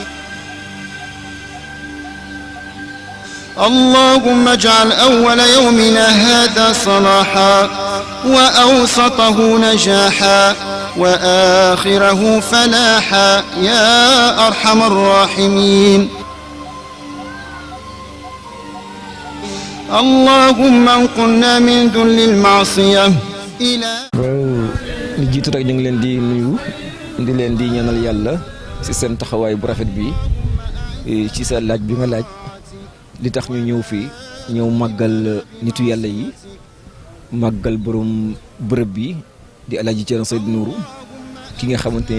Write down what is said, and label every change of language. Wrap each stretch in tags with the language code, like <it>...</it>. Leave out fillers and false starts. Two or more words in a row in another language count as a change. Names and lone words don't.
<ar>اللهم اجعل أول يومنا هذا صلاحا وأوسطه نجاحا وآخره فلاحا يا أرحم الراحمين اللهم انقلنا من ذل المعصية إلى</ar> <wo>li jiitu rek ñu ngi leen di nuyu di leen di ñaanal yàlla ci seen taxawaay bu rafet bi ci sa laaj bi nga laaj li tax ñu ñëw fii ñëw màggal nitu yàlla yi màggal borom bërëb bi di Alaaji Thierno Seydou Nourou ki nga xamante</wo>